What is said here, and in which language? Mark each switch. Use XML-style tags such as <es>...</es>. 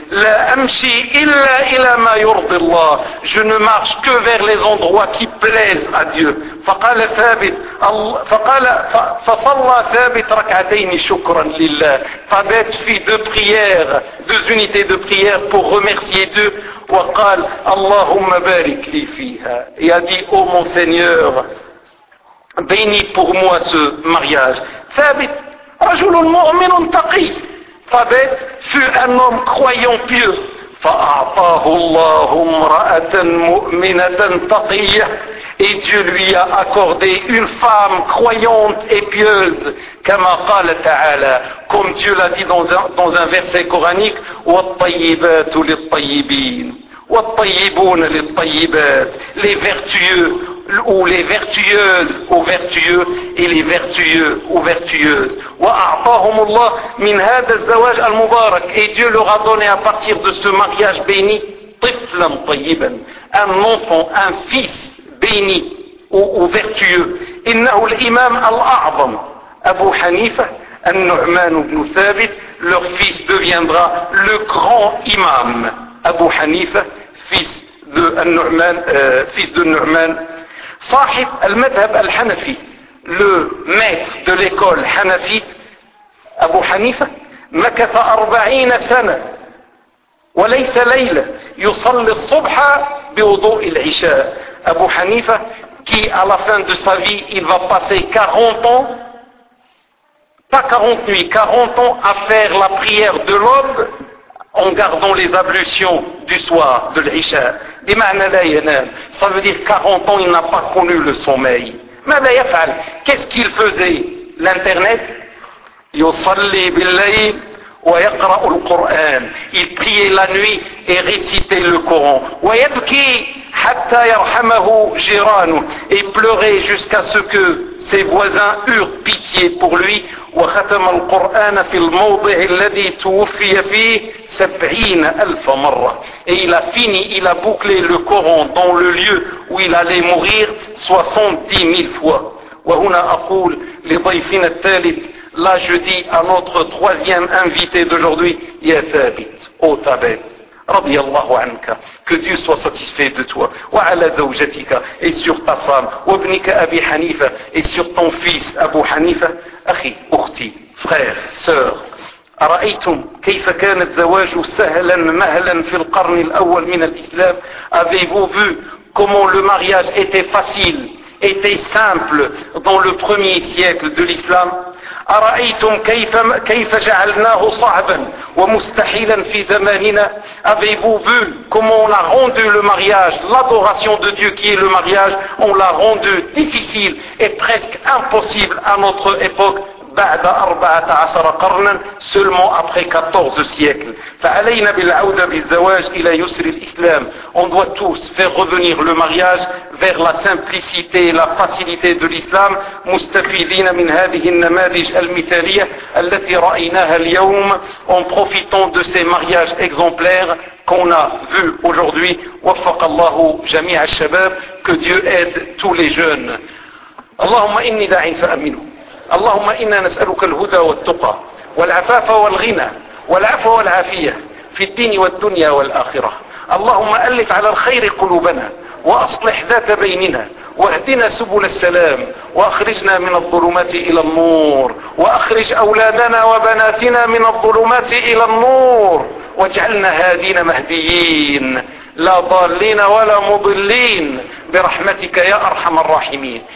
<ar>لا أمشي إلا إلى ما يرضي الله.</ar> <fr>Je ne marche que vers les endroits qui plaisent à Dieu.</fr> <ar>فقال ثابت فقال فصلى ثابت ركعتين شكرا لله.</ar> <fr>ثابت fit deux prières, deux unités de prière pour remercier Dieu.</fr> <ar>وقال اللهم بارك لي فيها.</ar> <fr>Et a dit ô mon Seigneur, bénis pour moi ce mariage.</fr> <ar>ثابت رجل مؤمن تقي.</ar> <fr>ثابت fut un homme croyant pieux.</fr> <ar>فأعطاه الله امرأة مؤمنة تقية.</ar> <fr>Et Dieu lui a accordé une femme croyante et pieuse.</fr> <ar>كما قال تعالى</ar> <fr>comme Dieu l'a dit dans un verset coranique</fr> <ar>والطيبات للطيبين والطيبون للطيبات.</ar> <fr>Les vertueux ou les vertueuses aux vertueux et les vertueux aux vertueuses.</fr> <ar>وأعطاهم الله من هذا الزواج المبارك.</ar> <fr>Et Dieu leur a donné à partir de ce mariage béni</fr> <ar>طفلا طيبا</ar> <fr>un enfant, un fils béni ou vertueux.</fr> <ar>إنه الإمام الأعظم أبو حنيفة النعمان بن ثابت.</ar> <fr>Leur fils deviendra le grand imam أبو حنيفة fils de النعمان fils de النعمان.</fr> <ar>صاحب المذهب الحنفي</ar> <fr>le maître de l'école</fr> <ar>حنفيت أبو حنيفة مكث 40 سنة وليس ليلة يصلي الصبح بوضوء العشاء.</ar> <fr>أبو حنيفة qui à la fin de sa vie il va passer 40 ans pas 40 nuits 40 ans à faire la prière de l'aube en gardant les ablutions du soir de l'Isha.</fr> <ar>بمعنى لا ينام.</ar> <fr>Ça veut dire 40 ans il n'a pas connu le sommeil.</fr> <ar>ماذا يفعل.</ar> <fr>Qu'est-ce qu'il faisait. L'internet.</fr> <ar>يصلي بالليل ويقرأ القرآن.</ar> <fr>Il priait la nuit et récitait le Coran.</fr> <ar>ويبكي حتى يرحمه جيرانه.</ar> <fr>Et pleurait jusqu'à ce que ses voisins eurent pitié pour lui.</fr> <ar>وختم القرآن في الموضع الذي توفي فيه 70,000 مرة.</ar> <fr>Et il a fini, il a bouclé le Coran dans le lieu où il allait mourir 70,000 fois.</fr> <ar>وهنا أقول لضيفنا الثالث.</ar> <fr>Là je dis à notre troisième invité d'aujourd'hui,</fr> <ar>يا ثابت, ô ثابت, رضي الله عنك,</ar> <fr>que Dieu soit satisfait de toi,</fr> <ar>وعلى زوجتك,</ar> <fr>et sur ta femme,</fr> <ar>وابنك أبي حنيفة,</ar> <fr>et sur ton fils</fr> <ar>أبو حنيفة, أخي, أختي,</ar> <fr>frère, sœur,</fr> <ar>أرأيتم كيف كان الزواج سهلا مهلا في القرن الأول من الإسلام.</ar> <fr>Avez-vous vu comment le mariage était facile, était simple dans le premier siècle de l'Islam.</fr> <ar>أرأيتم كيف جعلناه صعبا ومستحيلا في زماننا؟</ar> <fr>Avez-vous vu comment on a rendu le mariage, l'adoration de Dieu qui est le mariage, on l'a rendu difficile et presque impossible à notre époque,</fr> <ar>بعد 14 قرنا</ar> <fr>seulement après 14 siècles.</fr> <ar>فعلينا بالعودة بالزواج إلى يسر الإسلام.</ar> <fr>On doit tous faire revenir le mariage vers la simplicité et la facilité de l'islam,</fr> <ar>مستفيدين من هذه النماذج المثالية التي رأيناها اليوم,</ar> <fr>en profitant de ces mariages exemplaires qu'on a vu aujourd'hui.</fr> <ar>وفق الله جميع الشباب.</ar> <fr>Que Dieu aide tous les jeunes.</fr> <ar>اللهم إني داع فأمنه. اللهم إنا نسألك الهدى والتقى والعفاف والغنى والعفو والعافية في الدين والدنيا والآخرة. اللهم ألف على الخير قلوبنا وأصلح ذات بيننا واهدنا سبل السلام وأخرجنا من الظلمات إلى النور وأخرج أولادنا وبناتنا من الظلمات إلى النور واجعلنا هادين مهديين لا ضالين ولا مضلين برحمتك يا أرحم الراحمين.</ar>